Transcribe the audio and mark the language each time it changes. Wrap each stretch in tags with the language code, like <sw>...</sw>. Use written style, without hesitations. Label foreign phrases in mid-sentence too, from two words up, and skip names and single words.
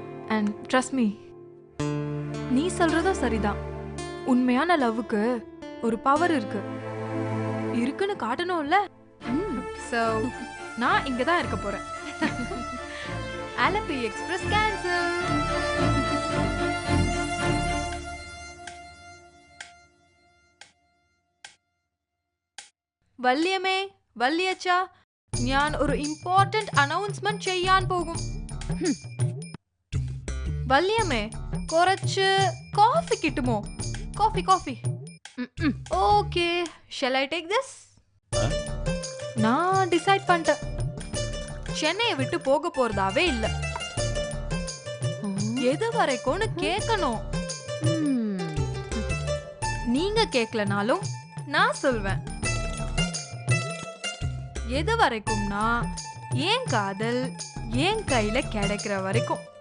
<en>and trust me,</en> <ta>நீ சொல்றதும் சரிதான். உண்மையான லவ்வுக்கு ஒரு பவர் இருக்கு. இருக்குன்னு காட்டணும்ல. சோ நான் இங்க தான் இருக்க போறேன். அலப்பி எக்ஸ்பிரஸ் கேன்சல்.</ta> <ml>വല്യമ്മേ, വല്യച്ഛ, ഞാൻ ഒരു</ml> <en>important announcement</en> <ml>ചെയ്യാൻ പോകും. വല്യമ്മേ, കുറച്ച് കോഫി കിട്ടുമോ?</ml> <en>Coffee coffee. Okay, shall I take this?</en> <ta>நான் டிசைட் பண்ணிட்டேன். சென்னையை விட்டு போக போறதாவே இல்ல. எது வரைக்கும்னு கேட்கணும். நீங்க கேட்கலனாலும் நான் சொல்வேன். எது வரைக்கும்னா ஏன் காதல் ஏன் கையில கிடைக்கிற வரைக்கும்.</ta>